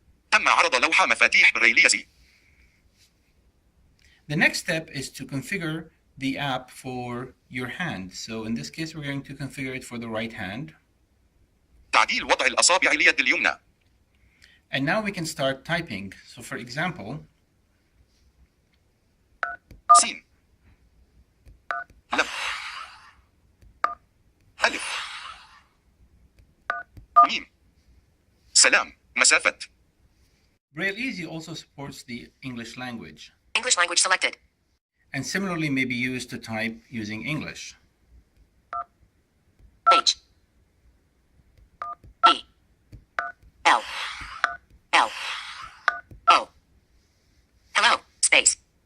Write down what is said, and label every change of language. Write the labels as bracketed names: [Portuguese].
[Arabic] تم عرض لوحة مفاتيح بريليزي. [English] the next step is to configure the app for your hand. So in this case, we're going to configure it for the right hand. [Arabic] تعديل وضع الأصابع اليد اليمنى. [English] And now we can start typing. So for example, [Arabic] سين لم ألف ميم سلام مسافة. [English] Braille Easy also supports the English language, English language selected. and similarly may be used to type using English. H E L L O. Hello, space.